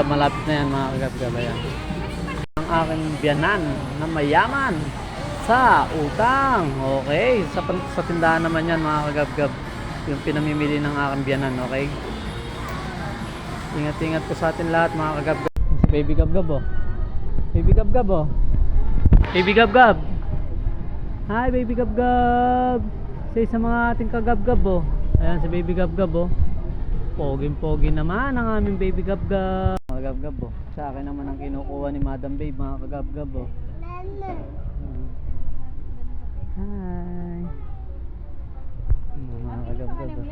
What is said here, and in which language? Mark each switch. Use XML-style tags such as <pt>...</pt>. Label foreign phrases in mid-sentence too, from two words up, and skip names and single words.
<tl>Malapit na yan mga kagab-gab. Ayan ang aking biyanan na mayaman sa utang. Okay, sa tindahan naman yan mga kagab-gab, yung pinamimili ng aking biyanan. Okay, ingat po sa atin lahat mga kagab-gab. Baby Gab-Gab Baby Gab-Gab Baby Gab-Gab. Hi Baby Gab-Gab. Say sa mga ating kagab-gab Ayan si Baby Gab-Gab Poging-pogi naman ang aming Baby Gab-Gab. Mga Gab-Gab sa akin naman ang kinukuha ni Madam Babe mga kagab-gab Hi mga kagab-gab.</tl>